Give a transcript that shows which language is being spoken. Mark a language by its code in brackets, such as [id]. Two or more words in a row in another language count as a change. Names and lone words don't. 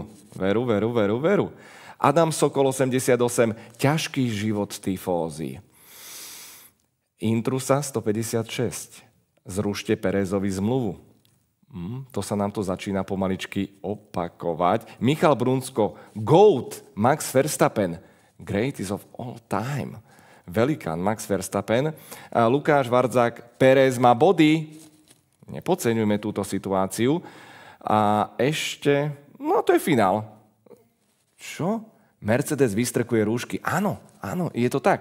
[sk] Veru. Adam Sokol 88, ťažký život tifózy. Intrusa 156, zrušte Perezovi zmluvu. To sa nám to začína pomaličky opakovať. Michal Brunsko, [en] GOAT, Max Verstappen, greatest of all time. [sk] Velikán Max Verstappen. Lukáš Vardzák, Perez má body. Nepodceňujme túto situáciu. A ešte, no to je finál. Čo? Mercedes vystrkuje rúšky. Áno, je to tak.